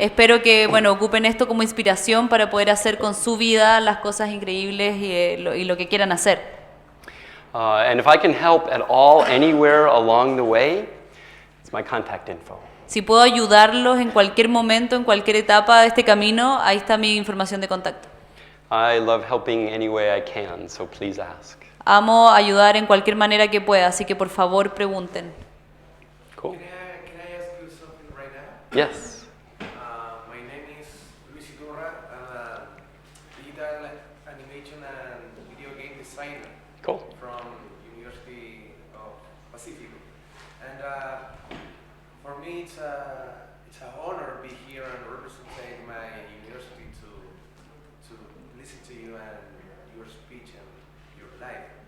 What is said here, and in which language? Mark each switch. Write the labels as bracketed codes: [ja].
[es] Espero que, ocupen esto como inspiración para poder hacer con su vida las cosas increíbles y lo que quieran hacer. [en] And if I can help at all, anywhere along the way, it's my contact info. [es] Si puedo ayudarlos en cualquier momento, en cualquier etapa de este camino, ahí está mi información de contacto. [en] I love helping any way I can, so please ask. [es] Amo ayudar en cualquier manera que pueda, así que por favor pregunten. [en] Cool. Can I ask you something right now? Yes. My name is Luis Idurra. I'm a digital animation and video game designer Cool. from University of Pacific. And for me, it's an honor to be here and represent my university to listen to you and your speech and your life.